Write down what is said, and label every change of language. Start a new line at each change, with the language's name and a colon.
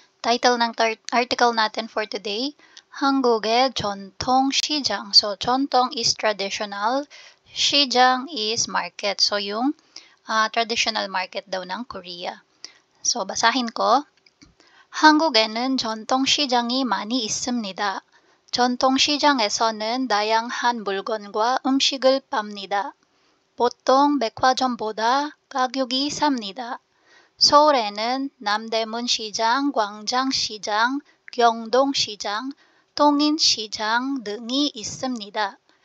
Filipino: Title ng article natin for today,
Korean: 한국의 전통 시장.
English: So, 전통 is traditional, 시장 is market.
Filipino: So, yung traditional market daw ng Korea. So, basahin ko.
Korean: 한국에는 전통시장이 많이 있습니다. 전통시장에서는 다양한 물건과 음식을 팝니다. 보통 백화점보다 가격이 쌉니다. 서울에는 남대문시장, 광장시장, 경동시장, 통인시장 등이 있습니다.